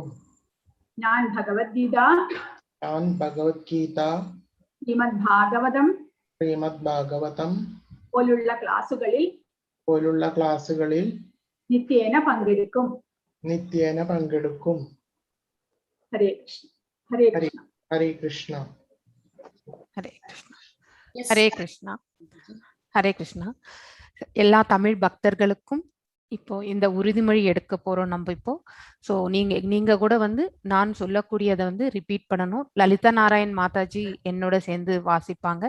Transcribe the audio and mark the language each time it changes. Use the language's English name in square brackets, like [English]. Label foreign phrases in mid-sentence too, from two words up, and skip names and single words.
[Malayalam] ഞാൻ ഭഗവത്ഗീത, ശ്രീമദ് ഭാഗവതം പോലുള്ള ക്ലാസുകളിൽ നിത്യേന പങ്കെടുക്കും. ഹരേ കൃഷ്ണ. [Tamil] ஹரே கிருஷ்ணா. எல்லா தமிழ் பக்தர்களுக்கும் இப்போ இந்த உறுதிமொழி எடுக்க போறோம் நம்ம இப்போ. ஸோ நீங்க கூட நான் சொல்லக்கூடியதை ரிப்பீட் பண்ணணும். லலிதா நாராயண் மாதாஜி என்னோட சேர்ந்து வாசிப்பாங்க.